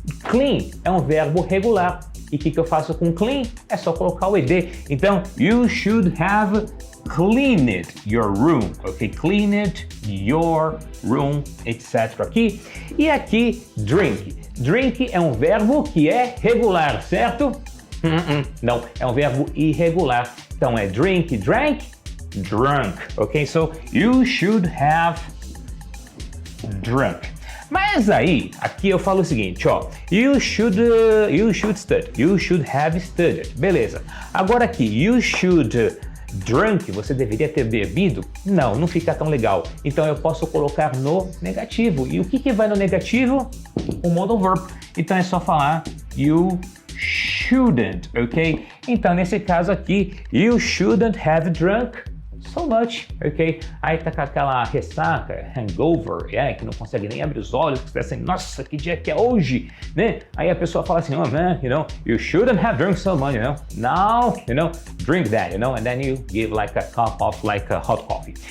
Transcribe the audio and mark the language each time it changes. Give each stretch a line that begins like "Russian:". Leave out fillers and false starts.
Portuguese: Clean é um verbo regular. E o que eu faço com clean? É só colocar o ED.
English: Então, you should have cleaned your room. Ok? Cleaned your room, etc. Aqui.
Portuguese: E aqui, drink. Drink é um verbo que é regular, certo? Não, é um verbo irregular. Então é drink, drank, drunk. Ok?
English: So, you should have drunk.
Portuguese: Mas aí, aqui eu falo o seguinte, ó,
English: you should study, you should have studied,
Portuguese: beleza. Agora aqui,
English: you should
Portuguese: drunk, você deveria ter bebido? Não, não fica tão legal. Então eu posso colocar no negativo. E o que vai no negativo? O modal verb. Então é só falar
English: you shouldn't,
Portuguese: ok? Então nesse caso aqui,
English: you shouldn't have drunk so much, ok?
Portuguese: Aí tá com aquela ressaca, hangover, que não consegue nem abrir os olhos, que tá assim, nossa, que dia que é hoje, né? Aí a pessoa fala assim,
English: oh man, you shouldn't have drunk so much, Now, drink that, and then you give like a cup of like a hot coffee.